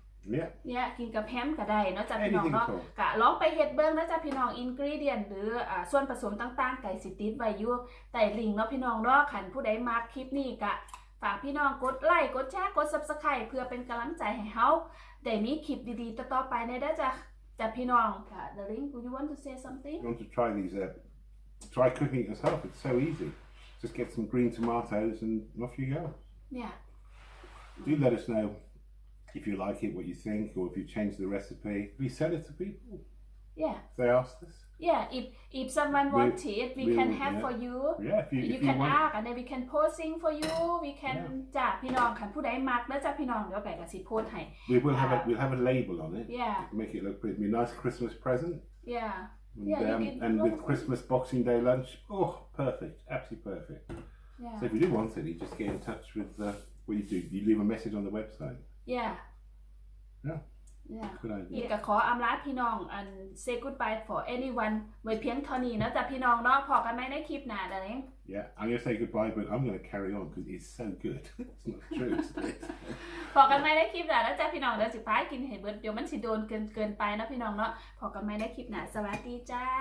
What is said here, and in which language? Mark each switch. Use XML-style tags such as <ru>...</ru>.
<th>เนี่ยกินกับแฮมก็ได้เนาะจ๊ะพี่น้องเนาะกะลองไปเฮ็ดเบิ่งนะจ๊ะพี่น้องอินกรีเดียนหรือส่วนผสมต่างๆไก่สิติดไว้อยู่ใต้ลิงก์เนาะพี่น้องเนาะคันผู้ใดมักคลิปนี้กะฝากพี่น้องกดไลค์กดแชร์กด Subscribe เพื่อเป็นกำลังใจให้เฮาได้มีคลิปดีๆต่อๆไปในเด้อจ้ะพี่น้องค่ะ</th> <en>The link would you want to say something You want to try these? Try cooking it yourself. It's so easy. Just get some green tomatoes and off you go. Yeah. Do let us know if you like it, what you think, or if you change the recipe. We sell it to people. Yeah. If they ask us. Yeah, if someone wants it, we can have for you. Yeah, if you you can want. ask and then we can posting for you. We can</en> <th>จ้าพี่น้องคันผู้ใดมักแล้วจ้าพี่น้องเดี๋ยวไก่ก็สิโพสให้</th> <en>We'll have a label on it. Yeah. Make it look pretty. Be a nice Christmas present. Yeah. And with Christmas Boxing Day lunch, oh, perfect, absolutely perfect. Yeah. So if you do want it, you just get in touch with what you do. You leave a message on the website. Yeah. Yeah. Yeah. Good idea.</en> <th>ก็ขออำลาพี่น้อง</th> <en>and say goodbye for anyone</en> <th>ไว้เพียงเท่านี้นะจ้ะพี่น้องเนาะพอกันไหมในคลิปหน้าเด้อ</th> <en>Yeah, I'm going to say goodbye, but I'm going to carry on because it's so good. It's not true, is it?</en> <th>พอกันไหมในคลิปหน้าแล้วจ้ะพี่น้องเดี๋ยวสิพากินให้เบิดเดี๋ยวมันสิโดนเกินไปนะพี่น้องเนาะพอกันไหมในคลิปหน้าสวัสดีจ้า</th>